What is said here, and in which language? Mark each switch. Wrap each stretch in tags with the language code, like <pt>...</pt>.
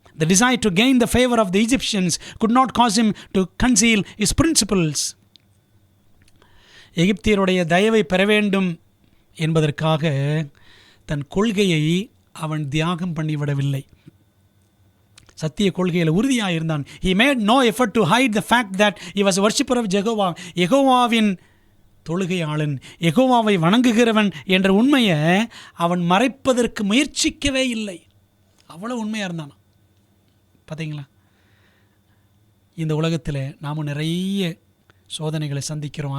<en>The desire to gain the favor of the Egyptians could not cause him to conceal his principles.</en> <ta>எகிப்தியருடைய தயவை பெற வேண்டும் என்பதற்காக தன் கொள்கையை அவன் தியாகம் பண்ணிவிடவில்லை. சத்திய கொள்கையில் உறுதியாக இருந்தான்.</ta> <en>He made no effort to hide the fact that he was a worshipper of Jehovah.</en> <ta>யெகோவாவின் தொழுகையாளன், யெகோவாவை வணங்குகிறவன் என்ற உண்மையை அவன் மறைப்பதற்கு முயற்சிக்கவே இல்லை. அவ்வளோ உண்மையாக இருந்தான். பார்த்தீங்களா? இந்த உலகத்தில் நாம் நிறைய சோதனைகளை சந்திக்கிறோம்.</ta>